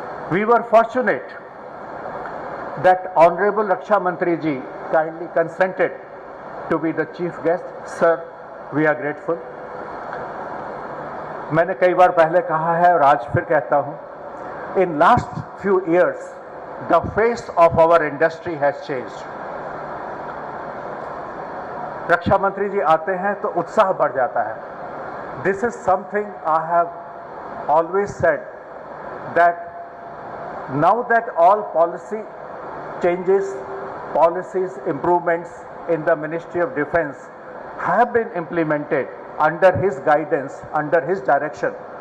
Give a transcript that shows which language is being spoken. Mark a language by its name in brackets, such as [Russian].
[English] We were fortunate that Honorable Raksha Mantri ji kindly consented to be the chief guest. Sir, we are grateful. [Hindi] मैंने कई बार पहले कहा है और आज फिर कहता हूं, [English] in last few years the face of our industry has changed. [Hindi] रक्षा मंत्री जी आते हैं तो उत्साह बढ़ जाता है. [English] This is something I have always said, that now that all policy changes, policies, improvements in the Ministry of Defense have been implemented under his guidance, under his direction,